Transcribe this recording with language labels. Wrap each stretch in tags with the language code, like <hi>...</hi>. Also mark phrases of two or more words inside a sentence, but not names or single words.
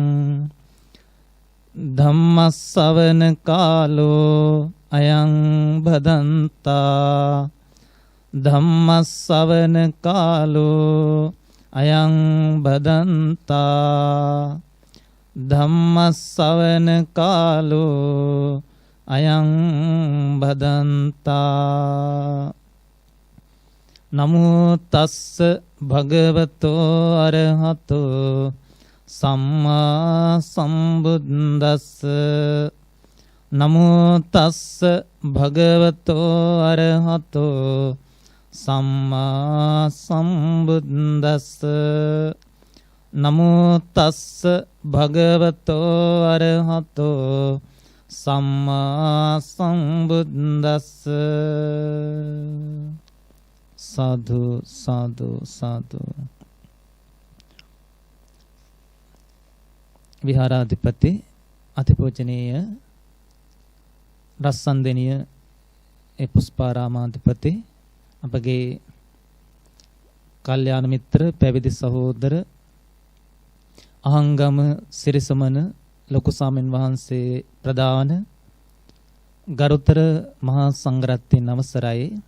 <pi>ධම්මස්සවන කාලෝ අයං බදන්තා ධම්මස්සවන කාලෝ අයං බදන්තා ධම්මස්සවන කාලෝ අයං බදන්තා නමෝ තස්ස භගවතෝ අරහතෝ සම්මා සම්බුද්දස්ස නමෝ තස්ස භගවතෝ අරහතෝ සම්මා සම්බුද්දස්ස නමෝ තස්ස භගවතෝ අරහතෝ සම්මා සම්බුද්දස්ස සාදු සාදු සාදු.</pi> <si>විහාරාධිපති අතිපූජනීය රස්සන්දෙනිය පුෂ්පාරාමාධිපති අපගේ කල්යාණ මිත්‍ර පැවිදි සහෝදර අහංගම සිරිසමන ලොකු සාමෙන් වහන්සේ ප්‍රදාන ගරුතර මහා සංඝරත්නයන් අවසරයි.</si>